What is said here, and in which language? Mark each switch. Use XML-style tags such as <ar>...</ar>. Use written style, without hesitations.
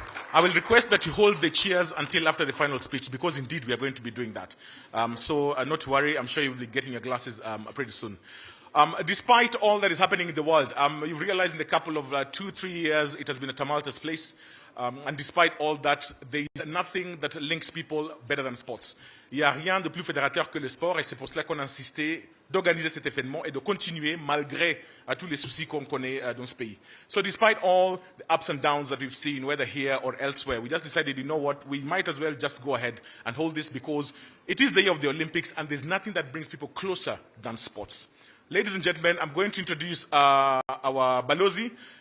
<en>I will request that you hold the cheers until after the final speech, because indeed we are going to be doing that. So not to worry, I'm sure you'll be getting your glasses pretty soon. Despite all that is happening in the world, you've realized in a couple of 2-3 years it has been a tumultuous place. And despite all that, there is nothing that links people better than sports.</en> <fr>Il n'y a rien de plus fédérateur que le sport, et c'est pour cela qu'on a insisté d'organiser cet événement et de continuer malgré tous les soucis qu'on connaît dans ce pays.</fr> <en>So despite all the ups and downs that we've seen, whether here or elsewhere, we just decided, you know what, we might as well just go ahead and hold this, because it is the year of the Olympics and there's nothing that brings people closer than sports. Ladies and gentlemen, I'm going to introduce our Balozi.</en>